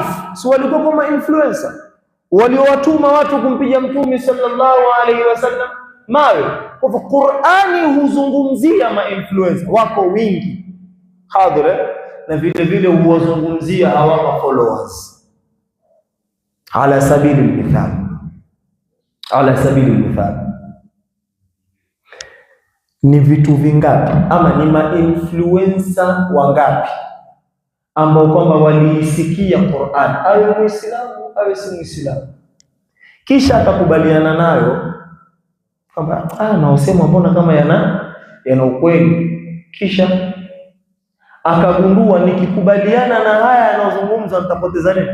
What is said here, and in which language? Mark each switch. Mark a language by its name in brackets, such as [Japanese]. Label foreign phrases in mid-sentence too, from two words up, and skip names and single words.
[Swahili] Si walikuwa kama influencer waliowatuma watu kumpiga Mtume [Arabic] صلى الله عليه وسلم [Swahili] mawe. Kwa hivyo Qur'ani huzungumzia ma-influencer, wako wingi hadhira, na vile vile huwazungumzia hawa followers. [Arabic] على سبيل المثال، على سبيل المثال, [Swahili] ni vitu vingapi ama ni ma-influencer wangapi ambao kwamba waliisikia Qur'an, awe Muislamu awe si Muislamu, kisha akakubaliana nayo kwamba naosema mbona kama yana ukweli, kisha akagundua nikikubaliana na haya yanayozungumza nitapoteza nini?